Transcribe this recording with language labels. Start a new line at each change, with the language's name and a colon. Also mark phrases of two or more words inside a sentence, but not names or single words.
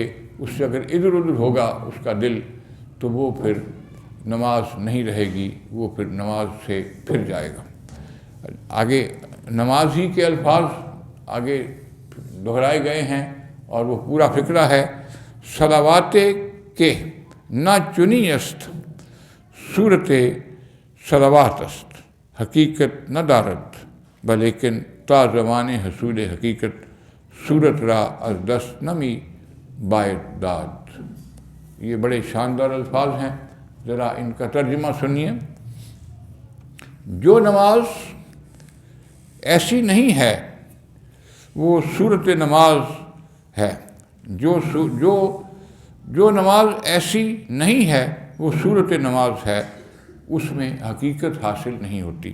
Urdu: اس سے اگر ادھر ادھر ہوگا اس کا دل تو وہ پھر نماز نہیں رہے گی، وہ پھر نماز سے پھر جائے گا۔ آگے نماز ہی کے الفاظ آگے دہرائے گئے ہیں، اور وہ پورا فقرہ ہے:
Persian: صلوات کے نہ چنی است، صورت صلوات است، حقیقت نہ دارد بلیکن تا زمان حصول حقیقت، صورت را از دست نمی باید داد۔
Urdu: یہ بڑے شاندار الفاظ ہیں، ذرا ان کا ترجمہ سنیے۔ جو نماز ایسی نہیں ہے وہ صورت نماز ہے، جو نماز ایسی نہیں ہے وہ صورت نماز ہے، اس میں حقیقت حاصل نہیں ہوتی۔